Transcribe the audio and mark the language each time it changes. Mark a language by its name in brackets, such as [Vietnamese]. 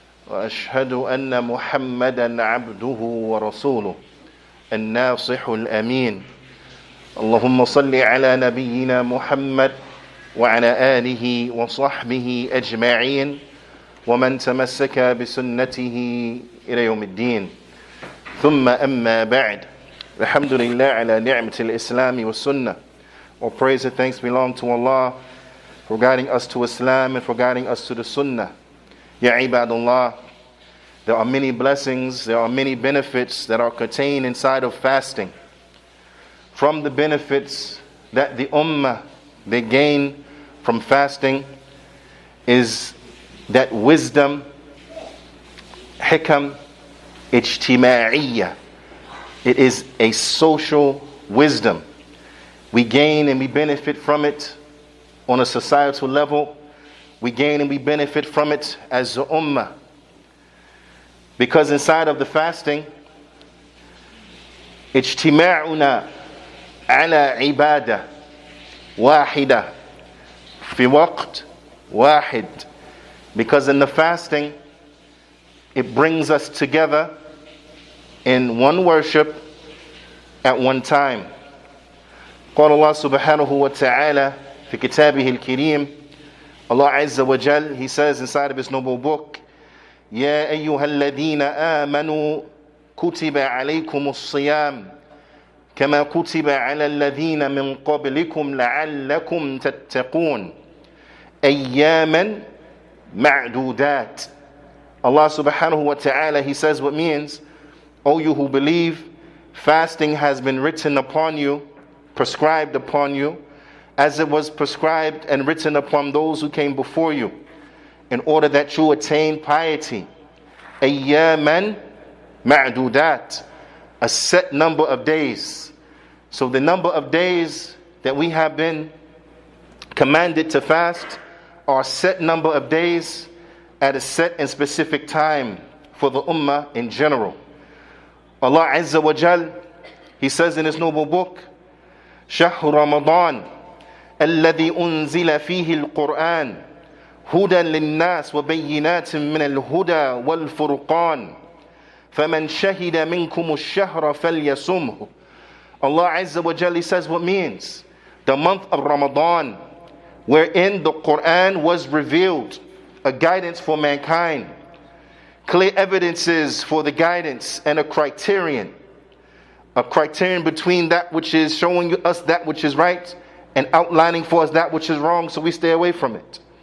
[Arabic] وأشهد أن محمدا عبده ورسوله الناصح الأمين اللهم صل على نبينا محمد وعلى آله وصحبه أجمعين ومن تمسك بسنته إلى يوم الدين ثم أما بعد الحمد لله على نعمة الإسلام والسنة. [English] All praise and thanks belong to Allah for guiding us to Islam and for guiding us to the Sunnah. Ya ibadullah, there are many blessings, there are many benefits that are contained inside of fasting. From the benefits that the ummah they gain from fasting is that wisdom, hikam, ijtima'iyya. It is a social wisdom. We gain and we benefit from it on a societal level. We gain and we benefit from it as the ummah. Because inside of the fasting, [Arabic] ijtima'una على عبادة واحدة في وقت واحد. [English] Because in the fasting, it brings us together in one worship at one time. [Arabic] قال الله سبحانه وتعالى في كتابه الكريم, [English] Allah Azza wa Jal, He says inside of His noble book, [Arabic] يا أيها الذين آمنوا كتب عليكم الصيام كما كتب على الذين من قبلكم لعلكم تتقون أياما معدودات. [English] Allah subhanahu wa ta'ala, He says what means, O you who believe, fasting has been written upon you, prescribed upon you, as it was prescribed and written upon those who came before you, in order that you attain piety. [Arabic] أياما معدودات, [English] a set number of days. So the number of days that we have been commanded to fast are a set number of days at a set and specific time for the ummah in general. Allah Azza wa Jal, He says in His noble book, [Arabic] شهر رمضان الذي أنزل فيه القرآن هدى للناس وبينات من الهدى والفرقان فمن شهد منكم الشهر فليصمه. [English] Allah Azza wa Jalla says what means the month of Ramadan, wherein the Qur'an was revealed, a guidance for mankind, clear evidences for the guidance, and a criterion between that which is showing us that which is right and outlining for us that which is wrong, so we stay away from it.